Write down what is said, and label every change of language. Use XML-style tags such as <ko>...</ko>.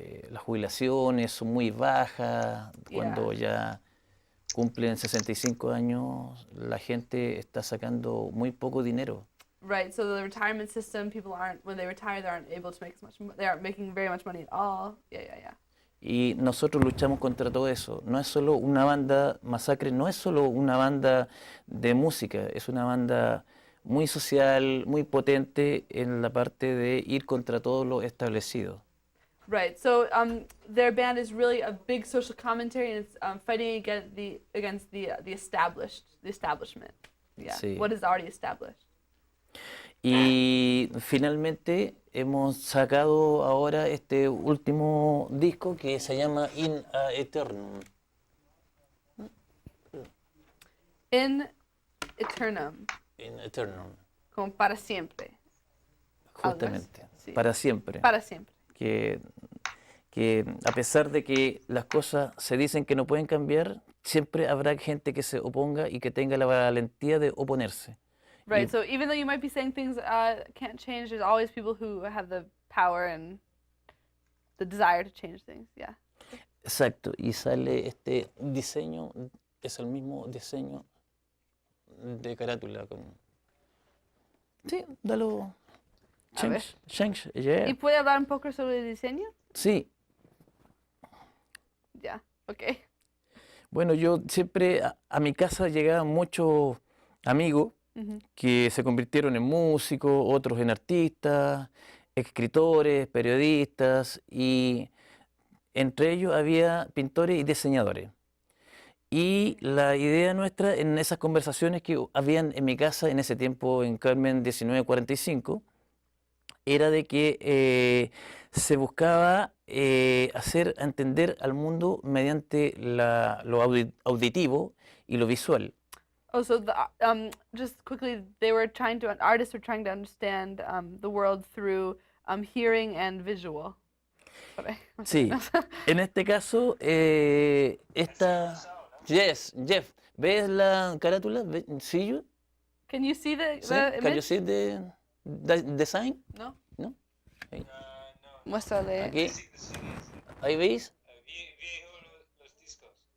<es>las jubilaciones son muy bajas. Cuando ya cumplen 65 años, la gente está sacando muy poco dinero.</es> <en>Right, so the retirement system, when they retire, they aren't able to make as much. They aren't making very much money at all. Yeah.</en> <es>Y nosotros luchamos contra todo eso. No es solo una banda, Masacre no es solo una banda de música, es una banda muy social, muy potente en la parte de ir contra todo lo establecido.</es> <en>Right, so their band is really a big social commentary, and it's fighting against the establishment. Yeah,</en> <es>Sí.</es> <en>what is already established.</en> <es>Y finalmente hemos sacado ahora este último disco que se llama In a Eternum. In Eternum, In Eternum, como para siempre. justamente, Sí. para siempre. Para siempre. Que a pesar de que las cosas se dicen que no pueden cambiar, siempre habrá gente que se oponga y que tenga la valentía de oponerse.</es> <en>Right, so even though you might be saying things can't change, there's always people who have the power and the desire to change things, yeah.</en> <es>Exacto, y sale este diseño, es el mismo diseño de carátula. Sí, dalo. A ver.</es> <en>Change, yeah.</en> <es>¿Y puede hablar un poco sobre el diseño? Sí, Ya, okay. bueno, yo siempre a mi casa llegaban muchos amigos que se convirtieron en músicos, otros en artistas, escritores, periodistas, y entre ellos había pintores y diseñadores. Y la idea nuestra en esas conversaciones que habían en mi casa en ese tiempo, en Carmen 1945, era de que se buscaba hacer entender al mundo mediante lo auditivo y lo visual.</es> <en>Oh, so just quickly, artists were trying to understand the world through hearing and visual.</en> <es>Sí, en este caso, esta... Yes, Jeff, ¿ves la carátula?</es> <en>¿See you? Can you see the Can you image? see the design?</en> <es>No. ¿No? Ahí. Muéstrale. Aquí. ¿Ahí veis? Viejo los discos.</es>